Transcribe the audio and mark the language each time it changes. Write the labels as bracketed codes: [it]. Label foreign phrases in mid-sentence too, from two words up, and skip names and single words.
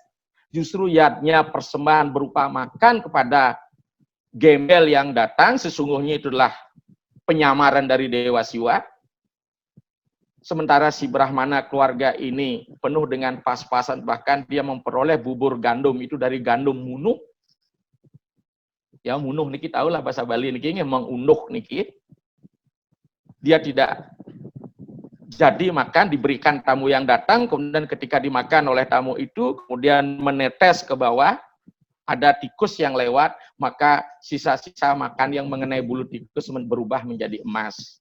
[id] Justru yadnya persembahan berupa makan kepada gembel yang datang sesungguhnya itulah penyamaran dari Dewa Siwa. Sementara si Brahmana keluarga ini penuh dengan pas-pasan, bahkan dia memperoleh bubur gandum itu dari gandum munuh. Ya munuh niki tahulah bahasa Bali niki memang unduh niki. Dia tidak jadi makan, diberikan tamu yang datang, kemudian ketika dimakan oleh tamu itu, kemudian menetes ke bawah, ada tikus yang lewat, maka sisa-sisa makan yang mengenai bulu tikus berubah menjadi emas.